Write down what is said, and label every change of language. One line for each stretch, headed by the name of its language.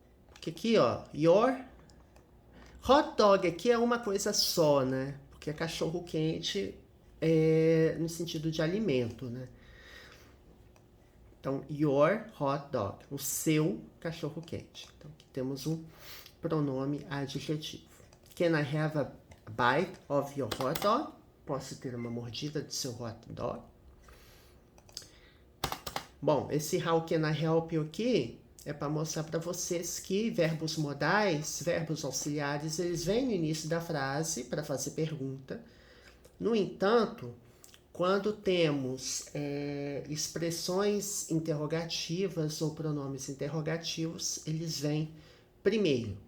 Portuguese: Porque aqui, ó,
English: your hot dog
Portuguese: aqui é uma coisa só, né? Porque é cachorro quente no sentido de alimento, né? Então,
English: your hot dog,
Portuguese: o seu cachorro quente. Então, aqui temos um pronome adjetivo.
English: Can I have a bite of your hot dog?
Portuguese: Posso ter uma mordida do seu hot dog? Bom, esse
English: how can I help you
Portuguese: aqui é para mostrar para vocês que verbos modais, verbos auxiliares, eles vêm no início da frase para fazer pergunta. No entanto, quando temos expressões interrogativas ou pronomes interrogativos, eles vêm primeiro.